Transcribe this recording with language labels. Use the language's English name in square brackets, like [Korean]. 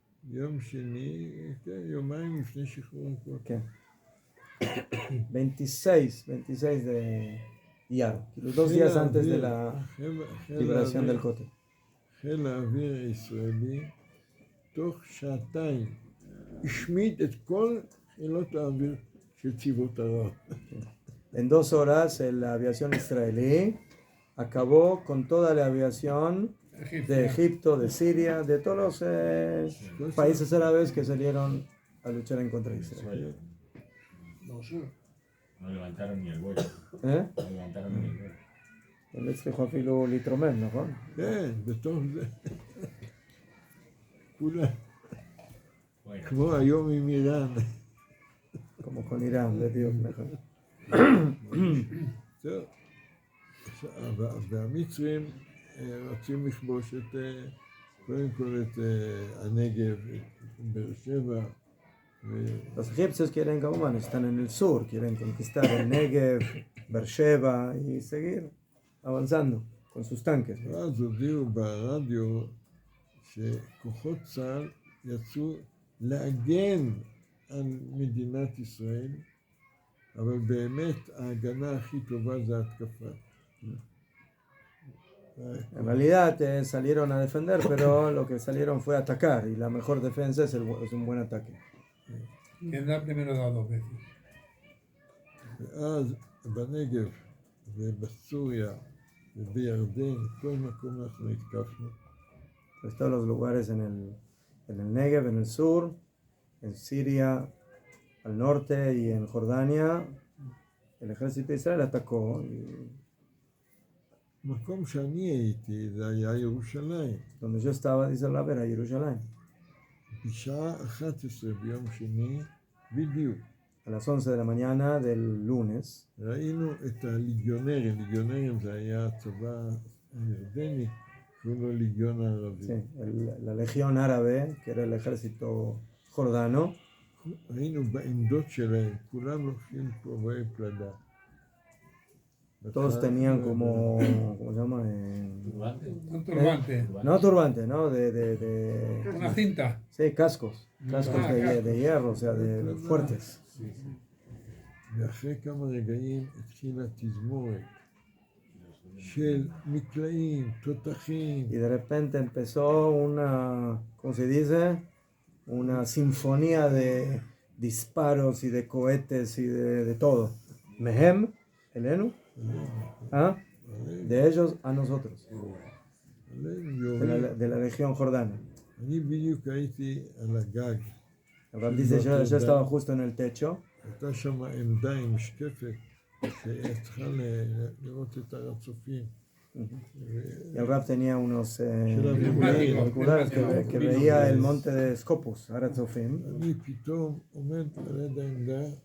[Hebrew] יום שני, כן, יומיים לפני שחרור הכותל. כן. [Spanish] 26 de Iyar, los 2 días antes de la liberación del Kotel. [Hebrew] חיל האוויר הישראלי תוך שעתיים השמיד את כל חילות האוויר של צבאות ערב. [Spanish] En 2 horas la aviación israelí acabó con toda la aviación de Egipto, de Siria, de todos los países árabes que salieron a luchar en contra de Israel. No levantaron ni el vuelo. ¿Eh? No levantaron ni el vuelo. [Hebrew] הם הצליחו אפילו להתרומם, נכון? כן, בתוך זה. כולם, [Spanish] Bueno, [Hebrew] כמו היום עם איראן. [Spanish] Como con Irán, de Dios, mejor. [Hebrew] טוב. והמצרים רוצים לכבוש את, קודם כל את הנגב, את באר שבע. [Spanish] Los egipcios quieren, como bueno, están en el sur, quieren conquistar el Negev, Beersheba y seguir avanzando con sus tanques. [Hebrew] ואז הודיעו ברדיו שכוחות צה"ל יצאו להגן על מדינת ישראל, אבל באמת ההגנה הכי טובה זה התקפה. [Spanish] En realidad salieron a defender, pero lo que salieron fue a atacar y la mejor defensa es un buen ataque. ¿Quién da primero da 2 veces? [Hebrew] ואז בנגב ובסוריה ובירדן, כל מקום אנחנו התקפנו. [Spanish] Pues todos los lugares en el Negev, en el sur, en Siria, al norte y en Jordania, el ejército de Israel atacó. [Hebrew] מקום שאני הייתי זה היה ירושלים. [Spanish] Donde yo estaba, dice la vera, Jerusalén. [Hebrew] בשעה 11 ביום שני, בדיוק, [Spanish] A las 11 de la mañana del lunes, [Hebrew] ראינו את הליגיונרים, ליגיונרים זה היה הצבא הירדני, קוראים לו ליגיון הערבי. [Spanish] Sí, la legión árabe, que era el ejército jordano, [Hebrew] היינו בעמדות שלהם, כולם לוקחים כובעי פלדה. [Spanish] todos tenían como, ¿cómo se llama? Turbante. Un turbante. No turbante, ¿no? Una cinta. Sí, cascos de hierro, o sea, de fuertes. [Hebrew] ואחרי כמה רגעים התחילה תזמורת של מקלעים, תותחים. [Spanish] Y de repente empezó una, ¿cómo se dice? Una sinfonía de disparos y de cohetes y de todo. [Hebrew] Mehem, Elenu, [Spanish] ¿ah? De ellos a nosotros, [Hebrew] עלינו [Spanish] de [Hebrew] יורים. [Spanish] la legión jordana. [Hebrew] אני בדיוק הייתי על הגג. [Spanish] El Rab dice, yo estaba justo en el techo. [Hebrew] הייתה שם עמדה עם משקפת שצריכה לראות את הר הצופים. [Spanish] Y el Rab tenía unos Prismáticos. auriculares que veía el monte de Scopus, Aratzofim. [Hebrew] אני פתאום עומד על יד העמדה,